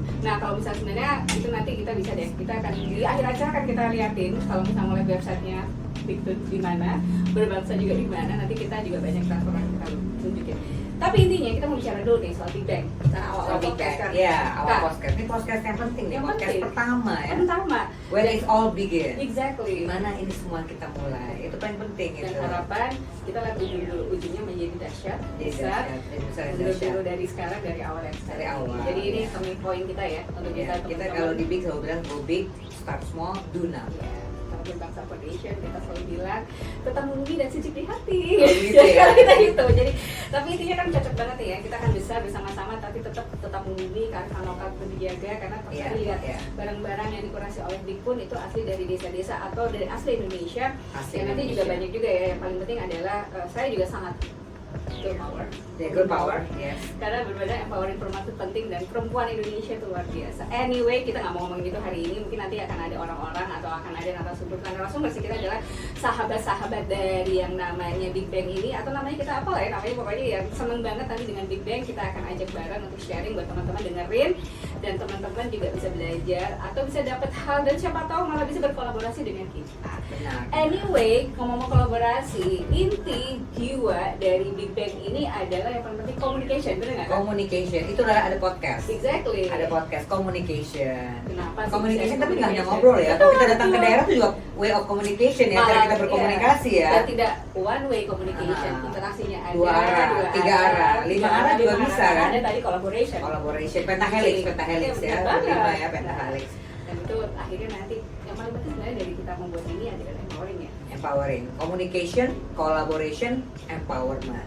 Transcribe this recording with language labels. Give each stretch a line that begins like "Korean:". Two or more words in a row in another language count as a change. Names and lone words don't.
Indonesian: Nah kalau misalnya sebenarnya itu nanti kita bisa deh, kita akan di akhir acara akan kita liatin kalau misalnya mulai websitenya Bigtooth di mana, berbangsa juga di mana, nanti kita juga banyak transformasi kita tunjukin. Tapi intinya kita mau bicara dulu nih soal Big Bang. Karena awal podcast kan. Ya, awal Kak, podcast. Ini podcast yang penting nih, Yang podcast penting. pertama ya. pertama,
English: Where it all begin. exactly.
Indonesian: Gimana ini semua kita mulai. Itu paling penting Dan itu. harapan kita lihat ujung dulu, ujungnya menjadi dahsyat, Jadi besar. dahsyat, jadi besar dan Mundur dahsyat. dulu dari sekarang, dari awal yang sekarang. Dari awal. Jadi ini
English: turning point
Indonesian: kita ya untuk Ya, kita teman-teman. kalau di Big selalu bilang
English: go big, start small, do now.
Indonesian: Ya, teman Bangsa Foundation kita selalu bilang tetap menunggu dan suci di hati. Oh, gitu Jadi ya. kalau kita gitu. Jadi tapi intinya kan cocok banget ya. Kita akan besar bersama-sama tapi tetap menunggu kearifan lokal itu dijaga karena kalau Iya, saya lihat iya. barang-barang yang dikurasi oleh Big pun itu asli dari desa-desa atau dari asli Indonesia. Asli Yang nanti juga Indonesia. banyak juga ya. Yang paling penting adalah saya juga sangat
English: girl power. Ya, good power, yes.
Indonesian: Karena berbeda empowering perempuan itu penting dan perempuan Indonesia itu luar biasa. Anyway, kita nggak mau ngomong gitu hari ini. Mungkin nanti akan ada orang-orang atau akan ada narasumber. Karena narasumber sih kita adalah sahabat-sahabat dari yang namanya Big Bang ini atau namanya kita apa lah ya namanya pokoknya yang seneng banget nanti dengan Big Bang kita akan ajak bareng untuk sharing buat teman-teman dengerin dan teman-teman juga bisa belajar atau bisa dapat hal dan siapa tahu malah bisa berkolaborasi dengan kita. Benar. Anyway, ngomong kolaborasi, inti jiwa dari Big Bang ini adalah yang paling penting communication, bener nggak? Communication, itu ada podcast.
English: Exactly.
Indonesian: Ada podcast communication. Kenapa sih Communication bisa tapi nggak hanya communication? ngobrol ya. Kalau kita datang ke Betul. daerah itu juga
English: way of communication
Indonesian: ya, cara kita berkomunikasi ya. Dan tidak
English: one way communication,
Indonesian: Ah. interaksinya ada Dua arah, tiga arah, lima arah juga bisa, kan? Ada tadi collaboration. Collaboration, pentahelix ya, Iya, benar banget. lima ya pentahelix. Dan itu akhirnya nanti yang paling penting sebenarnya dari kita membuat ini adalah empowering ya.
English: Empowering, communication, collaboration, empowerment.